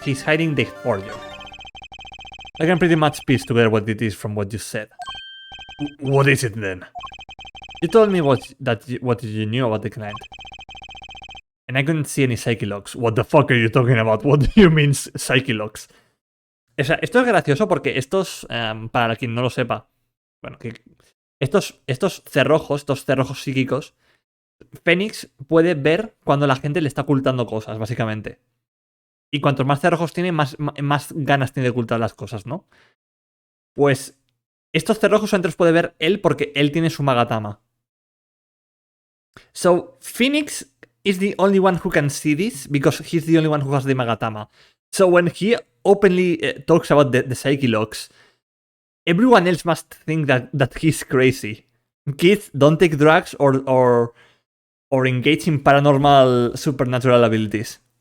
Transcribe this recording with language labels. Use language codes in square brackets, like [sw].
[en] He's hiding the forger. I can pretty much piece together what it is from what you said. What is it then? You told me what you knew about the client. And I couldn't see any psyche logs. What the fuck are you talking about? What do you mean psyche logs? [es] O sea, esto es gracioso porque estos, para quien no lo sepa, bueno, que estos cerrojos psíquicos, Fénix puede ver cuando la gente le está ocultando cosas, básicamente. Y cuantos más cerrojos tiene, más ganas tiene de ocultar las cosas, ¿no? Pues estos cerrojos solamente los puede ver él porque él tiene su Magatama. [en] So, Phoenix is the only one who can see this because he's the only one who has the Magatama. So when he openly talks about the psyche logs, everyone else must think that he's crazy. Kids, don't take drugs or engage in paranormal supernatural abilities.